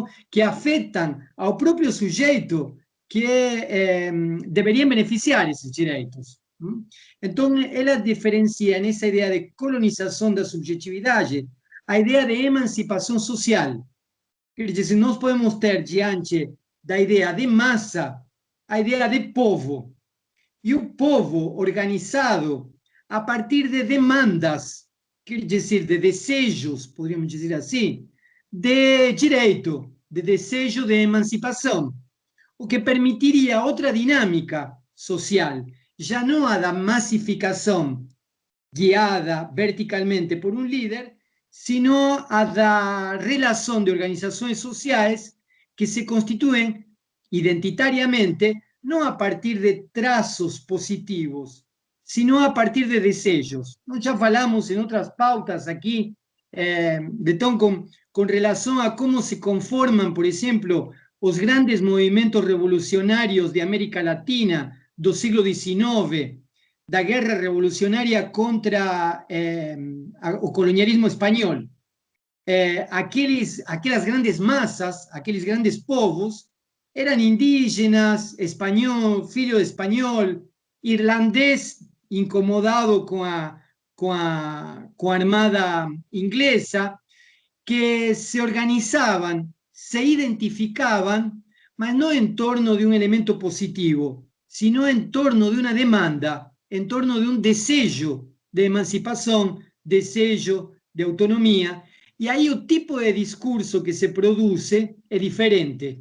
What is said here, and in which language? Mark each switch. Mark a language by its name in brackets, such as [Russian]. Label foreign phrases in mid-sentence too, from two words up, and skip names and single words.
[Spanish] Que afectan al propio sujeto que deberían beneficiar esos direitos. ¿No? Entonces, ella diferencia en esa idea de colonización de la subjetividad a idea de emancipación social. Es decir, [Portuguese] nós podemos ter diante da idea de massa a idea de povo. [Spanish] Y un [Portuguese] povo organizado a partir de demandas, quer decir, de desejos, [Spanish] podríamos decir así, [Portuguese] de direito, de desejo de emancipação, o que permitiria outra dinâmica social, já não a da massificação guiada verticalmente por um líder, sino a da relação de organizações sociais que se constituem identitariamente não a partir de traços positivos, sino a partir de desejos. Nós já falamos em outras pautas aqui [Spanish] Betón, con relación a cómo se conforman, por ejemplo, los grandes movimientos revolucionarios de América Latina [Portuguese] do siglo XIX, da guerra revolucionaria contra o colonialismo espanhol. Aquelas grandes massas, aqueles grandes povos, eram indígenas, espanhol, filho de espanhol, irlandês incomodado com a armada inglesa, [Spanish] que se organizaban, se identificaban, mas no en torno de un elemento positivo, sino en torno de una demanda, en torno de un deseo de emancipación, deseo de autonomía, y ahí el tipo de discurso que se produce es diferente.